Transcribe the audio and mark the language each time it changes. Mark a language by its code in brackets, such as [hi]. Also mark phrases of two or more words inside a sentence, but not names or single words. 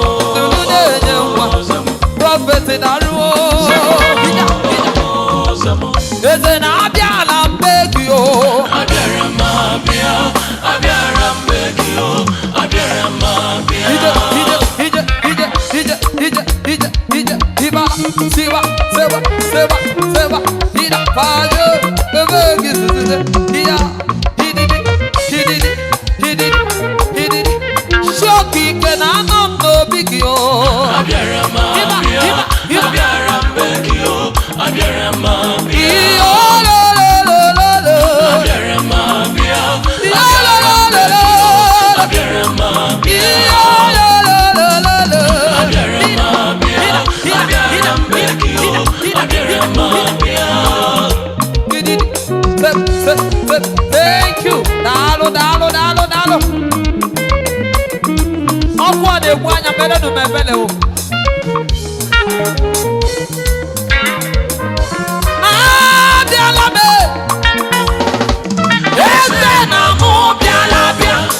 [ig] Nduru na-enye nwa. Prọfet na-arụwo. Ije, ije. Eze na-abịa ala mbe gị o. Abịara m abịa, abịara m be gị o, abịara m abịa. Ije, ije, ije, ije, ije, ije, ije, ije, iba, siwa, sewa, sewa, ida, fayo, ebe gị zuzute, iya, ididi, ididi, ididi, ididi. Shoki ike na anọ m n'obi gị o. Abịara m Iba, abịa, iba, iba. abịara m be gị o, abịara m abịa. Iyo, lo, lo, lo, lo, lo, lo. Abịara m abịa, Iyo, lo, lo, lo, lo, lo. abịara m abịa. Iyo, lo, lo, lo, lo, lo. Abịara m abịa, Ida, ida, abịara m be gị o, ida, ida, abịara m ida, ida. abịa. Didi, se, se, se, [en] thank you. [ig] Daalụ, daalụ, daalụ, daalụ. Ọkụ ọ na-egbu anya, merenụ m ebele o. Abịala m e. Eze na mụ bịala bịa.